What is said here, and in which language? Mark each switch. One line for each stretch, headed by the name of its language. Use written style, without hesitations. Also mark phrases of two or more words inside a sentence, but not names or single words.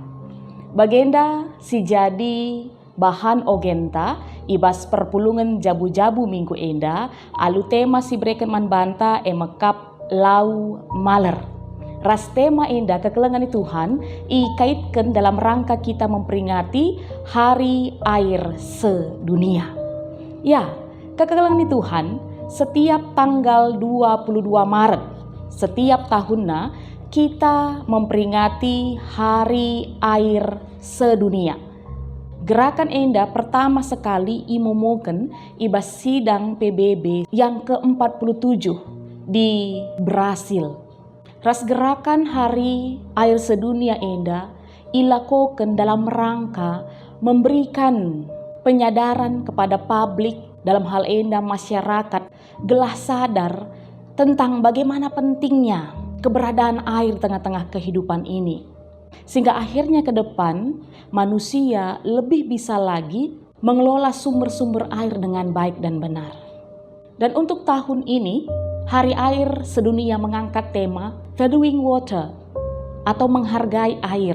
Batak Karo: Bagenda si jadi bahan ogenta ibas perpulungan jabu-jabu minggu enda alu tema si breken man banta emekap lau maler. Ras tema enda kekelengan Tuhan ikaitkan
Indonesian: dalam rangka kita memperingati Hari Air Sedunia. Ya,
Batak Karo: kekelengan Tuhan
Indonesian: setiap tanggal 22 Maret setiap tahunnya kita memperingati Hari Air Sedunia.
Batak Karo: Gerakan enda pertama sekali imomoken ibas sidang PBB
Indonesian: yang ke-47 di Brasil. Ras gerakan Hari Air Sedunia
Batak Karo: enda ilakoken
Indonesian: dalam rangka memberikan penyadaran kepada publik dalam hal enda masyarakat gelah sadar tentang bagaimana pentingnya keberadaan air tengah-tengah kehidupan ini. Sehingga akhirnya ke depan manusia lebih bisa lagi mengelola sumber-sumber air dengan baik dan benar. Dan untuk tahun ini Hari Air Sedunia mengangkat tema
English: Valuing Water
Indonesian: atau menghargai air.